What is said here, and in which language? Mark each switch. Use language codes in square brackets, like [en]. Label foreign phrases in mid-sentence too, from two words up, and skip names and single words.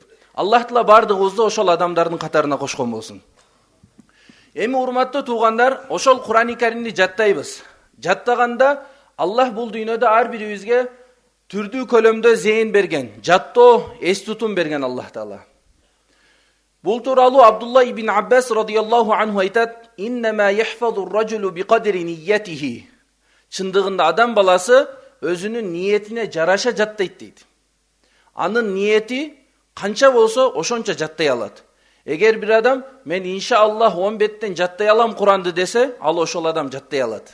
[ky] Аллах Таала бардыгыбызды ошол адамдардын катарына кошкон болсун. Эми урматтуу туугандар, ошол Кур'ани Каримди жаттайбыз. Жаттаганда Аллах бул дүйнөдө ар бирибизге түрдүү көлөмдө зейин берген, жаттоо, эс тутум берген Аллах Таала. Бул тууралуу Абдулла ибн Аббас [ar] رضي الله عنه [ky] айтат: [ar] «إنما يحفظ الرجل بقدر نيته». [ky] Чындыгында адам баласы өзүнүн ниетине жараша жаттайт дейт. Анын ниети канча болсо ошончо жаттай алат. Эгер бир адам мен иншааллах 10 беттен жаттай алам Куранды десе, ал ошол адам жаттай алат.